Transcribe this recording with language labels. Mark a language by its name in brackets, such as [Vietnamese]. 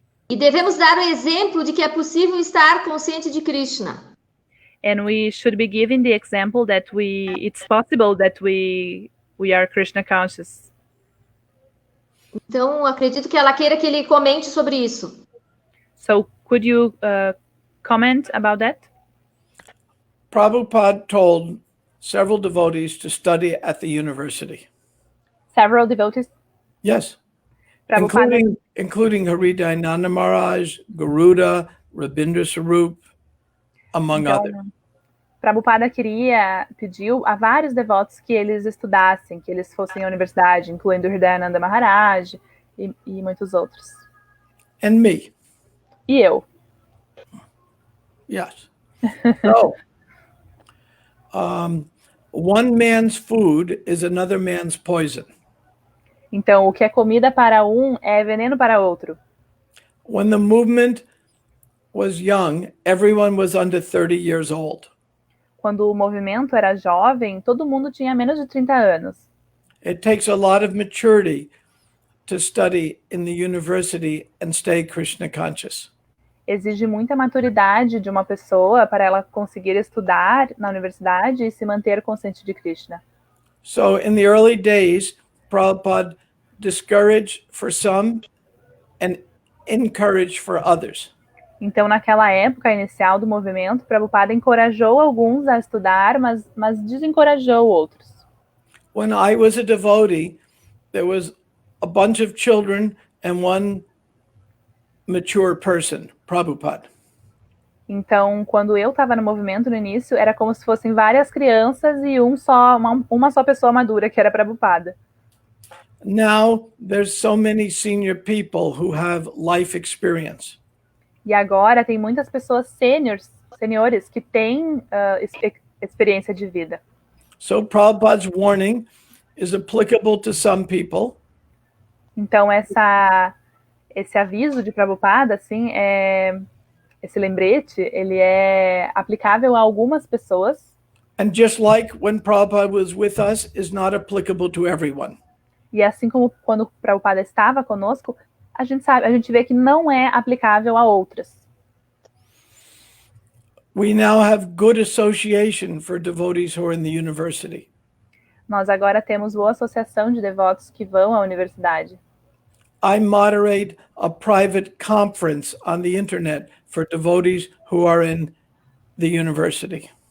[Portuguese] E devemos dar o exemplo de que é possível estar consciente de Krishna. [English] And we should be giving the example that it's possible that we are Krishna conscious. [Portuguese] Então, acredito que ela queira que ele comente sobre isso. [English] So could you comment about that? Prabhupada told several devotees to study at the university. Several devotees, Yes. Prabhupada, Including Haridayananda Maharaj, Garuda, Rabindra Sarup, among [Portuguese] então, [English] others. [Portuguese] Prabhupada pediu a vários devotos que eles estudassem, que eles fossem à universidade, incluindo Hridayananda Maharaj e muitos outros. [English] And me. [Portuguese] E eu. [English] Yes. So, one man's food is another man's poison. [Portuguese] Então, o que é comida para um é veneno para outro. [English] When the movement was young, everyone was under 30 years old. [Portuguese] Quando o movimento era jovem, todo mundo tinha menos de 30 anos. [English] It takes a lot of maturity to study in the university and stay Krishna conscious. [Portuguese] Exige muita maturidade de uma pessoa para ela conseguir estudar na universidade e se manter consciente de Krishna. [English] So in the early days, Prabhupada discouraged for some and encouraged for others. [Portuguese] Então, naquela época inicial do movimento, Prabhupada encorajou alguns a estudar, mas desencorajou outros. [English] When I was a devotee, there was a bunch of children and one mature person, Prabhupada. [Portuguese] Então, quando eu estava no movimento no início, era como se fossem várias crianças e uma só pessoa madura, que era Prabhupada. [English] Now there's so many senior people who have life experience. [Portuguese] E agora tem muitas pessoas seniores que têm experiência de vida. [English] So Prabhupada's warning is applicable to some people. [Portuguese] Então, esse aviso de Prabhupada, assim, esse lembrete, ele é aplicável a algumas pessoas. [English] And just like when Prabhupada was with us, is not applicable to everyone. [Portuguese] E assim como quando Prabhupada estava conosco, a gente vê que não é aplicável a outras. [English] We now have good association for devotees who are in the university. [Portuguese] Nós agora temos boa associação de devotos que vão à universidade. [English] I moderate a private conference on the internet for devotees who are in the university.